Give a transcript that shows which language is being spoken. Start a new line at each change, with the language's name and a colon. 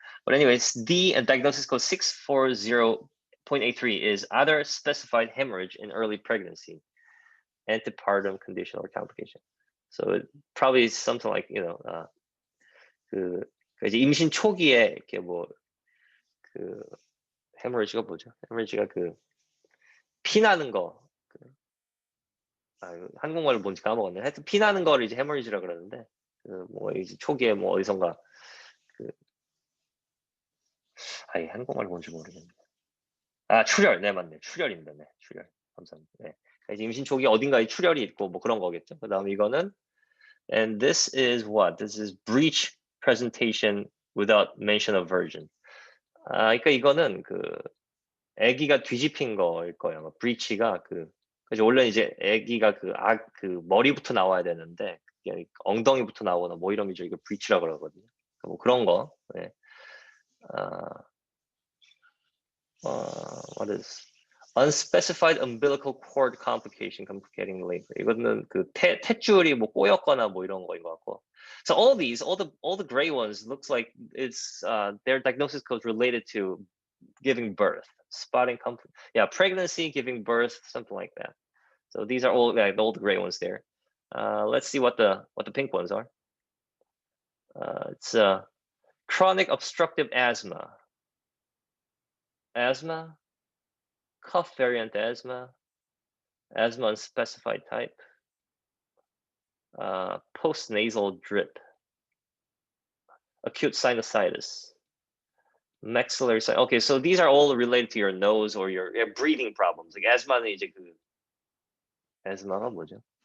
English: But anyways, diagnosis code 640.83 is other specified hemorrhage in early pregnancy, antepartum condition or complication. So it probably is something like,
Korean: 이제 임신 초기에 이렇게 헤머리지가 뭐죠? 헤머리지가 피 나는 거. 한국말로 뭔지 까먹었네. 하여튼 피 나는 거를 이제 헤머리지라 그러는데, 이제 초기에 어디선가 한국말 뭔지 모르겠네. 출혈, 네 맞네. 출혈입니다. 네, 출혈. 감사합니다. 네. 이제 임신 초기에 어딘가에 출혈이 있고 그런 거겠죠. 그다음에 이거는,
English: and this is what? This is breech presentation without mention of version.
Korean: 그러니까 이거는 아기가 뒤집힌 거일 거예요. breech가 그래서 원래 이제 아기가 머리부터 나와야 되는데 엉덩이부터 나오거나 뭐 이런 게 이거 breech라고 그러거든요. 뭐 그런 거. 네.
English: What is unspecified umbilical cord complication complicating labor.
Korean: 이거는 탯줄이 뭐 꼬였거나 뭐 이런 거인 것 같고.
English: So all the gray ones looks like it's their diagnosis codes related to giving birth, spotting, pregnancy, giving birth, something like that. So these are all the gray ones there. Let's see what the pink ones are. It's chronic obstructive asthma, cough variant asthma unspecified type, postnasal drip, acute sinusitis, maxillary sinus. Okay, so these are all related to your nose or your breathing problems.
Korean: Like asthma는 이제 asthma가 뭐죠?